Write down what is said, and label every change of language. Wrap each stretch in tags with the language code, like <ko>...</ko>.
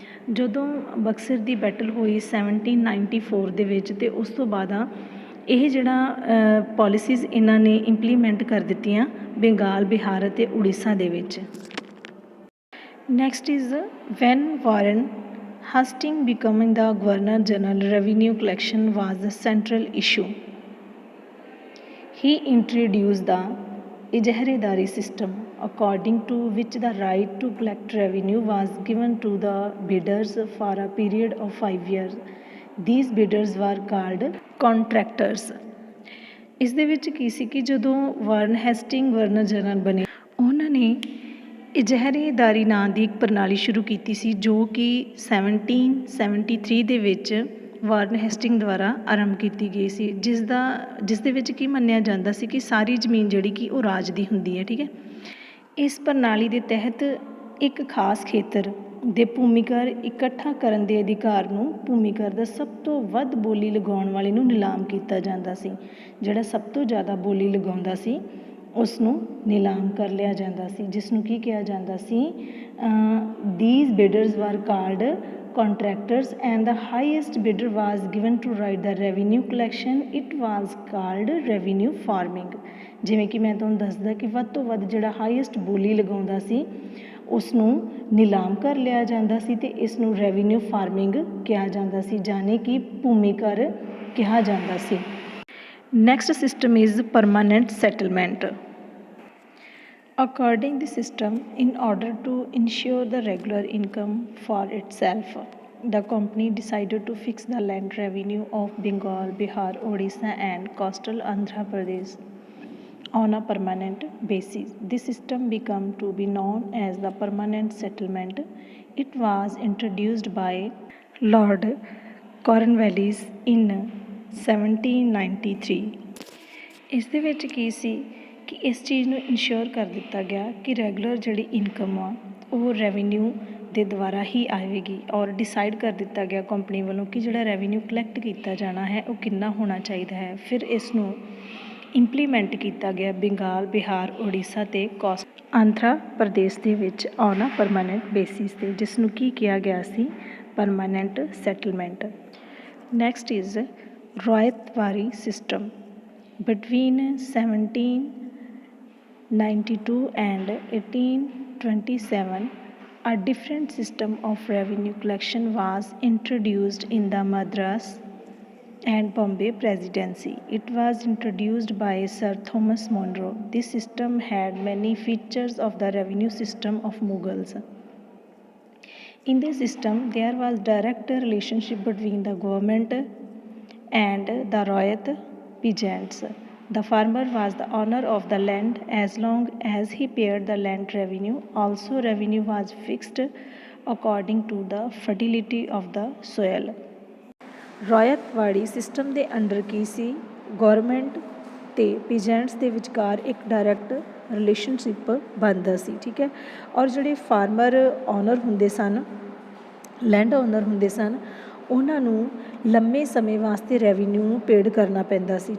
<pa>ਜਦੋਂ ਬਕਸਰ ਦੀ ਬੈਟਲ ਹੋਈ 1794 ਦੇ ਵਿੱਚ ਅਤੇ ਉਸ ਤੋਂ ਬਾਅਦ ਇਹ ਜਿਹੜਾ ਪੋਲਿਸੀਜ਼ ਇਹਨਾਂ ਨੇ ਇੰਪਲੀਮੈਂਟ ਕਰ ਦਿੱਤੀਆਂ ਬੰਗਾਲ ਬਿਹਾਰ ਅਤੇ ਉੜੀਸਾ ਦੇ ਵਿੱਚ</pa> <en>Next is when Warren Hasting becoming the governor general revenue collection was the central issue He introduced the Ijehredari system according to which the right to collect revenue was given to the bidders for a period of 5 years. These bidders were called contractors.</en> <pa>ਇਸ ਦੇ ਵਿੱਚ ਕੀ ਸੀ ਕਿ ਜਦੋਂ ਵਾਰਨ Hasting governor general ਬਣੇ, ਉਹਨਾਂ ਨੇ ਇਜਹਾਰੇਦਾਰੀ ਨਾਂ ਦੀ ਇੱਕ ਪ੍ਰਣਾਲੀ ਸ਼ੁਰੂ ਕੀਤੀ ਸੀ, ਜੋ ਕਿ 1773 ਦੇ ਵਿੱਚ ਵਾਰਨ ਹੈਸਟਿੰਗ ਦੁਆਰਾ ਆਰੰਭ ਕੀਤੀ ਗਈ ਸੀ, ਜਿਸ ਦੇ ਵਿੱਚ ਕੀ ਮੰਨਿਆ ਜਾਂਦਾ ਸੀ ਕਿ ਸਾਰੀ ਜ਼ਮੀਨ ਜਿਹੜੀ ਕਿ ਉਹ ਰਾਜ ਦੀ ਹੁੰਦੀ ਹੈ। ਠੀਕ ਹੈ, ਇਸ ਪ੍ਰਣਾਲੀ ਦੇ ਤਹਿਤ ਇੱਕ ਖਾਸ ਖੇਤਰ ਦੇ ਭੂਮੀਕਰ ਇਕੱਠਾ ਕਰਨ ਦੇ ਅਧਿਕਾਰ ਨੂੰ ਭੂਮੀਕਰ ਦਾ ਸਭ ਤੋਂ ਵੱਧ ਬੋਲੀ ਲਗਾਉਣ ਵਾਲੇ ਨੂੰ ਨਿਲਾਮ ਕੀਤਾ ਜਾਂਦਾ ਸੀ। ਜਿਹੜਾ ਸਭ ਤੋਂ ਜ਼ਿਆਦਾ ਬੋਲੀ ਲਗਾਉਂਦਾ ਸੀ ਉਸ ਨੂੰ ਨਿਲਾਮ ਕਰ ਲਿਆ ਜਾਂਦਾ ਸੀ, ਜਿਸ ਨੂੰ ਕੀ ਕਿਹਾ ਜਾਂਦਾ ਸੀ,</pa> <en>these bidders were called contractors and the highest bidder was given to write the revenue collection. It was called revenue farming.</en> <pa>ਜਿਵੇਂ ਕਿ ਮੈਂ ਤੁਹਾਨੂੰ ਦੱਸਦਾ ਕਿ ਵੱਧ ਤੋਂ ਵੱਧ ਜਿਹੜਾ ਹਾਈਐਸਟ ਬੋਲੀ ਲਗਾਉਂਦਾ ਸੀ ਉਸ ਨੂੰ ਨਿਲਾਮ ਕਰ ਲਿਆ ਜਾਂਦਾ ਸੀ ਅਤੇ ਇਸ ਨੂੰ ਰੈਵਨਿਊ ਫਾਰਮਿੰਗ ਕਿਹਾ ਜਾਂਦਾ ਸੀ, ਯਾਨੀ ਕਿ ਭੂਮੀ ਕਰ ਕਿਹਾ ਜਾਂਦਾ ਸੀ।</pa> <en>Next system is permanent settlement. According the system, in order to ensure the regular income for itself, the company decided to fix the land revenue of Bengal, Bihar, Odisha and coastal Andhra Pradesh on a permanent basis. This system became to be known as the permanent settlement. It was introduced by Lord Cornwallis in 1793.</en> <pa>ਇਸ ਦੇ ਵਿੱਚ ਕੀ ਸੀ ਕਿ ਇਸ ਚੀਜ਼ ਨੂੰ ensure ਕਰ ਦਿੱਤਾ ਗਿਆ ਕਿ ਰੈਗੂਲਰ ਜਿਹੜੀ ਇਨਕਮ ਆ ਉਹ ਰੈਵਨਿਊ ਦੇ ਦੁਆਰਾ ਹੀ ਆਵੇਗੀ, ਔਰ ਡਿਸਾਈਡ ਕਰ ਦਿੱਤਾ ਗਿਆ ਕੰਪਨੀ ਵੱਲੋਂ ਕਿ ਜਿਹੜਾ ਰੈਵਨਿਊ ਕਲੈਕਟ ਕੀਤਾ ਜਾਣਾ ਹੈ ਉਹ ਕਿੰਨਾ ਹੋਣਾ ਚਾਹੀਦਾ ਹੈ। ਫਿਰ ਇਸ ਨੂੰ ਇੰਪਲੀਮੈਂਟ ਕੀਤਾ ਗਿਆ ਬੰਗਾਲ, ਬਿਹਾਰ, ਉੜੀਸਾ ਅਤੇ ਆਂਧਰਾ ਪ੍ਰਦੇਸ਼ ਦੇ ਵਿੱਚ</pa> <en>on a permanent basis</en> <pa>'ਤੇ, ਜਿਸ ਨੂੰ ਕੀ ਕਿਹਾ ਗਿਆ ਸੀ, permanent settlement.</pa> <en>Next is ryotwari system. Between 1792 and 1827, a different system of revenue collection was introduced in the Madras and Bombay Presidency. It was introduced by Sir Thomas Monro. This system had many features of the revenue system of Mughals. In this system, there was direct relationship between the government and the Royat peasants. The farmer was the owner of the land as long as he paid the land revenue. Also, revenue was fixed according to the fertility of the soil.</en> <pa>ਰੋਇਤਵਾੜੀ system ਦੇ under ਕੀ ਸੀ, government ਅਤੇ ਪੀਜੈਂਟਸ ਦੇ ਵਿਚਕਾਰ ਇੱਕ direct relationship ਬਣਦਾ ਸੀ। ਠੀਕ ਹੈ, ਔਰ ਜਿਹੜੇ ਫਾਰਮਰ ਓਨਰ ਹੁੰਦੇ ਸਨ, ਲੈਂਡ ਓਨਰ ਹੁੰਦੇ ਸਨ, ਉਹਨਾਂ ਨੂੰ ਲੰਮੇ ਸਮੇਂ ਵਾਸਤੇ ਰੈਵਨਿਊ ਪੇਡ ਕਰਨਾ ਪੈਂਦਾ ਸੀ।</pa>